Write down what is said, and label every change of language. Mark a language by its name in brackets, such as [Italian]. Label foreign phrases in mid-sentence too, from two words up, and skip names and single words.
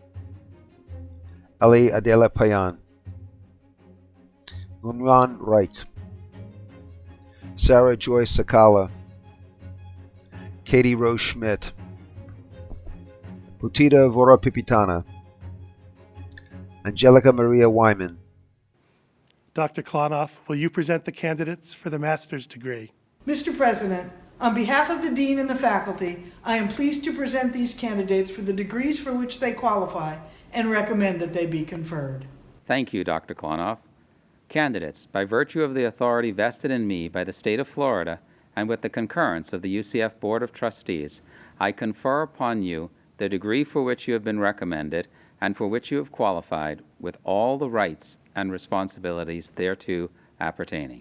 [English] Ali Adela Payan, Nunwan Reich, Sarah Joy Sakala, Katie Rose Schmidt, Putita Vora Pipitana, Angelica Maria Wyman. Dr. Klonoff, will you present the candidates for the master's degree? Mr. President, on behalf of the Dean and the faculty, I am pleased to present these candidates for the degrees for which they qualify and recommend that they be conferred. Thank you, Dr. Klonoff. Candidates, by virtue of the authority vested in me by the state of Florida and with the concurrence of the UCF Board of Trustees, I confer upon you the degree for which you have been recommended and for which you have qualified with all the rights and responsibilities thereto appertaining.